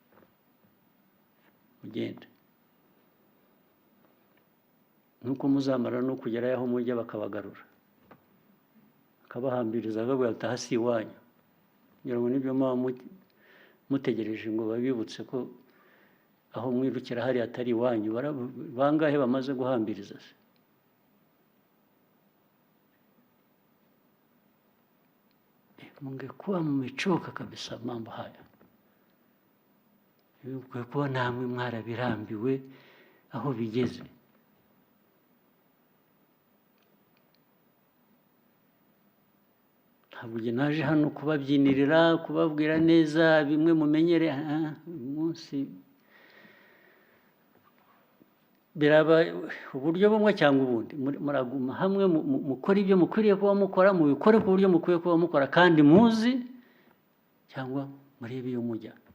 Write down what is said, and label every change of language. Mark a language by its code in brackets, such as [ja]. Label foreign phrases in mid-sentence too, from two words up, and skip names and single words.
[rw] mugende nuko muzamara no kugerayo aho mujya bakabagarura bakabahambiriza bakabwira ati aha si iwanyu kugira ngo nibyo muba mutegereje ngo babibutse ko aho mwirukira hariya atari iwanyu bangahe bamaze guhambiriza se [sw] mungekuwa mmechoka kabisa mambo haya kuwa namwe [rw] mwarabirambiwe aho bigeze ntabwo naje hano kubabyinirira kubabwira neza bimwe mumenyere umunsi biraba uburyo bumwe cyangwa ubundi muraguma hamwe mukora ibyo mukwiriye kuba mukora mubikore ku buryo mukwiye kuba mukora kandi muzi cyangwa murebe iyo mujya